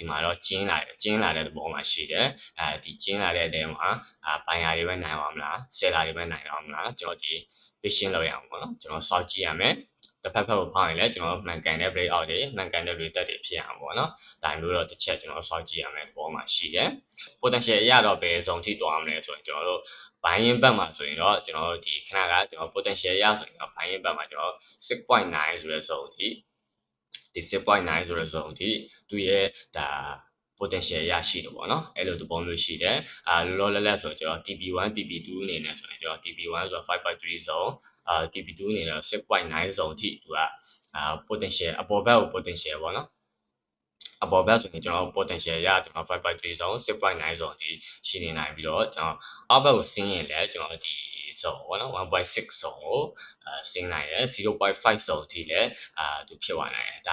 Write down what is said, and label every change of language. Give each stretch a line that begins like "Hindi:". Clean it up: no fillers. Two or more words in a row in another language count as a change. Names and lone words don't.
Burmese: မှာတော့ကျင်းလာတဲ့သဘောမှာရှိတယ်ဒီကျင်းလာတဲ့အထဲမှာbuyer တွေပဲနိုင်ပါမလား seller တွေပဲနိုင်ပါမလားကျွန်တော်ဒီ patient လောက်ရအောင်ပေါ့နော်ကျွန်တော်စောင့်ကြည့်ရမယ်တစ်ဖက်ဖက်ကိုဖောက်ရင်လည်းကျွန်တော်မှန်ကန်တဲ့
English: break out
Burmese: တွေမှန်ကန်တဲ့ retest တွေဖြစ်အောင်ပေါ့နော်ဒါမျိုးတော့တစ်ချက်ကျွန်တော်စောင့်ကြည့်ရမယ်သဘောမှာရှိတယ် potential အရတော့ဘယ်စုံထိတွားမလဲဆိုရင်ကျွန်တော်တို့
English: buying back
Burmese: မှာဆိုရင်တော့ကျွန်တော်တို့ဒီခဏကကျွန်တော် potential ရဆိုရင်တော့
English: buying back
Burmese: မှာကျွန်တော် 6.9 ဆိုတဲ့စုံဒီ 6.9 ဆိုတဲ့စုံဒီသူရဲ့ဒါ potential ရရှိတယ်ပေါ့နော်အဲ့လိုသဘောမျိုးရှိတယ်လောလောလတ်ဆိုကျွန်တော် TP1 TP2 အနေနဲ့ဆိုရင်ကျွန်တော် TP1 ဆိုတော့ 5.3 စုံTP2 အနေနဲ့ 6.9 စုံအထိသူကpotential အပေါ်ဘက်ကို potential ပေါ့နော်အပေါ်ဘက်ဆိုရင်ကျွန်တော် potential ရကျွန်တော် 5.3 zone 6.9 zone ဒီရှိနေနိုင်ပြီးတော့ကျွန်တော်အောက်ဘက်ကိုဆင်းရင်လည်းကျွန်တော်ဒီ zone ပေါ့နော် 1.6 zone ကိုဆင်းနိုင်တယ် 0.5 zone ထိလည်းသူဖြစ်သွားနိုင်တယ်ဒါ